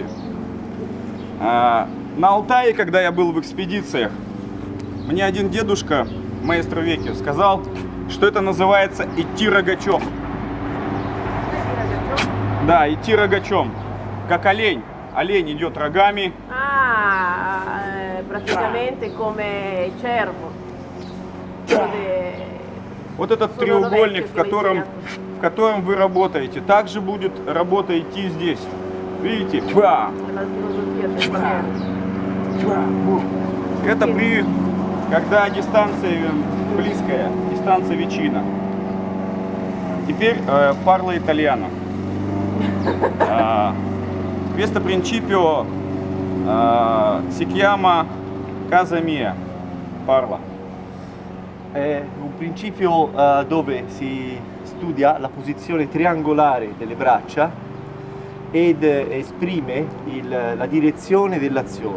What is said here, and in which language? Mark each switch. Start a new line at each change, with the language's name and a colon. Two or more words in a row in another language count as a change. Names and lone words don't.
Russian: На Алтае, когда я был в экспедициях, мне один дедушка, маэстро Веки, сказал, что это называется идти рогачом. Да, идти рогачом. Как олень. Олень идет рогами.
Italian: Praticamente come cervo.
Russian: Вот этот треугольник, в котором вы работаете, также будет работа идти здесь. Видите? Это когда дистанция близкая, дистанция vicina.
Italian: Теперь parla italiano. Questo principio si chiama casa mia. Parla. È un principio dove si studia la posizione triangolare delle braccia ed esprime la direzione dell'azione.